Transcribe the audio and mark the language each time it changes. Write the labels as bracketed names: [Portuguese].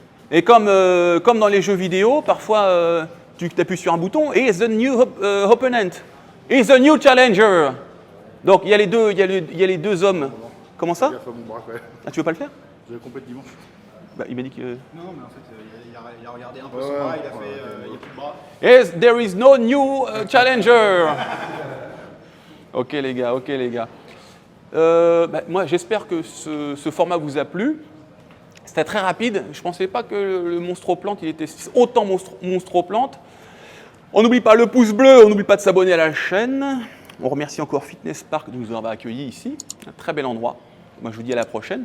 [French] Et comme dans les jeux vidéo, parfois tu appuies sur un bouton et [English] the new opponent, is the new challenger. [French] Donc il y a les deux hommes. Comment ça? Ah, tu veux pas le faire? Je vais compléter dimanche. Bah, il m'a dit que. Non, mais en fait, il a regardé un peu son bras, il a fait. Il n'y a plus de bras. [English] Yes, there is no new challenger. [French] Ok les gars. Moi j'espère que ce format vous a plu. C'était très rapide. Je ne pensais pas que le Monstroplante il était autant Monstroplante. On n'oublie pas le pouce bleu, on n'oublie pas de s'abonner à la chaîne. On remercie encore Fitness Park de nous avoir accueillis ici. Un très bel endroit. Moi je vous dis à la prochaine.